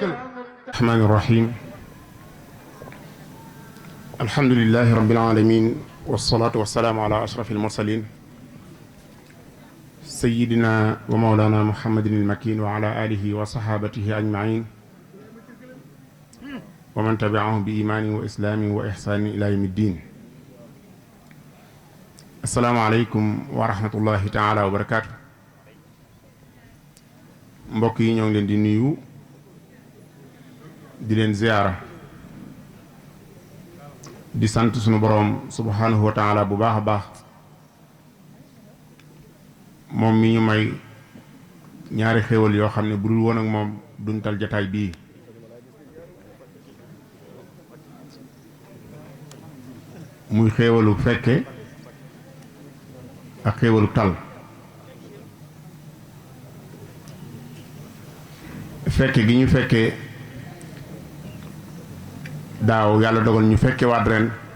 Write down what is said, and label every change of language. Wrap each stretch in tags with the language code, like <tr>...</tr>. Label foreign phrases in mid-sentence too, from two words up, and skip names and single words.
<ar>الرحمن الرحيم الحمد لله رب العالمين والصلاة والسلام على أشرف المرسلين سيدنا ومولانا محمد المكين وعلى آله وصحابته أجمعين ومن تبعهم بإيمان وإسلام وإحسان إلى يوم الدين السلام عليكم ورحمة الله تعالى وبركاته</ar> <wo>mbokk yi ñoo ngi leen di nuyu di leen ziyaara di sant sunu boroom</wo> <ar>سبحانه وتعالى</ar> <wo>bu baax a baax moom mi ñu may ñaari xéewal yoo xam ne bu dul woon ak moom duñ tal jataay bii muy xéewalu fekke ak xéewalu tal fekke gi ñu fekke daaw yàlla dogal ñu fekke waat ren</wo>